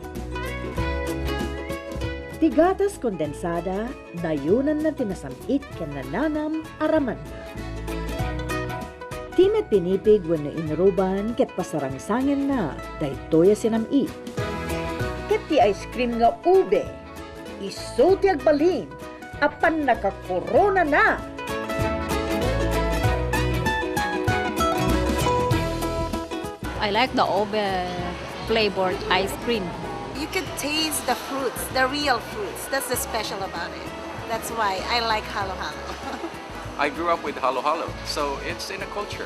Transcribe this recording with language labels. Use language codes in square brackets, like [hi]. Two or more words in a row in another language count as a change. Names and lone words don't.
[ilo] Ti gatas kondensada, nayunan na tinasamit ken nananam araman na. Timet pinipig wenno inruban ket pasarangsangin na, daytoy a sinamit. Ket ti ice cream nga ube, iso ti agbalin, apan nakakorona na. [en] I like the ube flavored ice cream. You can taste the fruits, the real fruits. That's the special about it. That's why I like halo-halo. I grew up with halo-halo, so it's in a culture.